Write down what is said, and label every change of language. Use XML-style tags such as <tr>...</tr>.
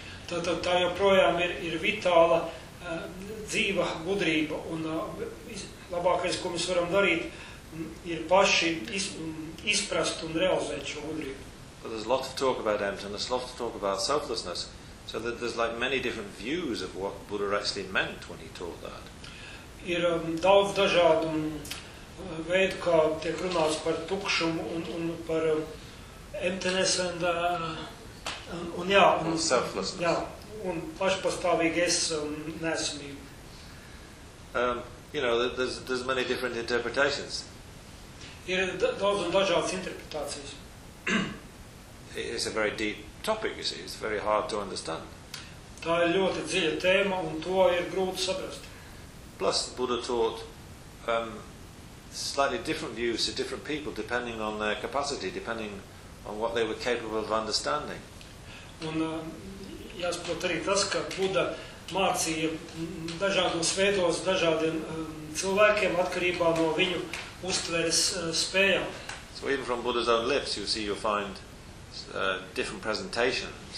<lv>Tā joprojām ir vitāla dzīva gudrība, un labākais, ko mēs varam darīt, ir paši izprast un realizēt šo gudrību.</lv> <en>But there's a lot of talk about emptiness, a lot of talk about selflessness, so that there's like many different views of what Buddha actually meant when he taught that.</en> <lv>Ir daudz dažādu veidu, kā tiek runāts par tukšumu un par emptiness un</lv> <en>selflessness.</en> <lv>Jā, un pašpastāvīgi es neesmību.</lv> <en>You know, there's many different interpretations.</en> <lv>Ir daudz un dažādas interpretācijas.</lv> <en>It's a very deep topic, you see. It's very hard to understand.</en> <lv>Tā ir ļoti dziļa tēma, un to ir grūti saprast.</lv> <en>Plus, Buddha taught slightly different views to different people depending on their capacity, depending on what they were capable of understanding.</en> <lv>Un jāsprot arī tas, ka Buddha mācīja dažādos veidos dažādiem cilvēkiem atkarībā no viņu uztveres spējām.</lv> <en>So even from Buddha's own lips you'll find different presentations.</en>